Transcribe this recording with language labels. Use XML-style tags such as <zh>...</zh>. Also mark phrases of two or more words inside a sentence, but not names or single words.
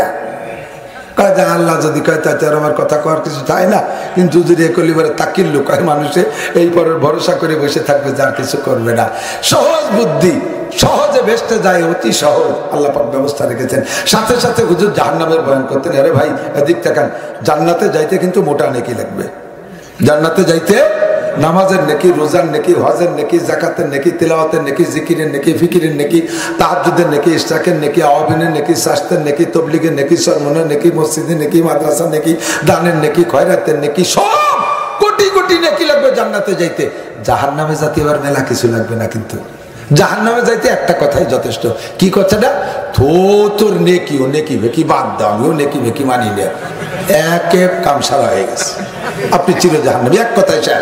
<bn>কয় যে আল্লাহ যদি কয় তাতে আর আমার কথা কওয়ার কিছু চাই না, কিন্তু যদি এ কলিবারে তাকিল লোক হয় মানুষে এই পরের ভরসা করে বসে থাকবে, যার কিছু করবে না। সহজ বুদ্ধি, সহজে ভেস্তে যায়, অতি সহজ আল্লাহ পাক ব্যবস্থা রেখেছেন। সাথে সাথে হুজুর জাহান্নামের বয়ান করতেন। আরে ভাই এদিক তাকান, জান্নাতে যাইতে কিন্তু মোটা নেকি লাগবে, জান্নাতে যাইতে নামাজের নেকি, রোজার নেকি, হজের নেকি, জাকাতের নেকি, তিলাওয়াতের নেকি, জিকিরের নেকি, ফিকিরের নেকি, তাহাজ্জুদের নেকি, ইশরাকের নেকি, আওয়াবিনের নেকি, শাস্তের নেকি, তবলিগের নেকি, সরমনের নেকি, মসজিদের নেকি, মাদ্রাসার নেকি, দানের নেকি, খয়রাতের নেকি, সব কোটি কোটি নেকি লাগবে জান্নাতে যাইতে। জাহান্নামে যাতে এবার মেলা কিছু লাগবে না, কিন্তু জাহান্নামে যাইতে একটা কথাই যথেষ্ট। কি কথাটা? তোর নেকি ও নেকি ভেকি বাদ দাও, আমিও নেকি ভেকি মানি না, একে কামসারা হয়ে গেছে, আপনি চির জাহান্নামী, এক কথায় শেষ।</bn>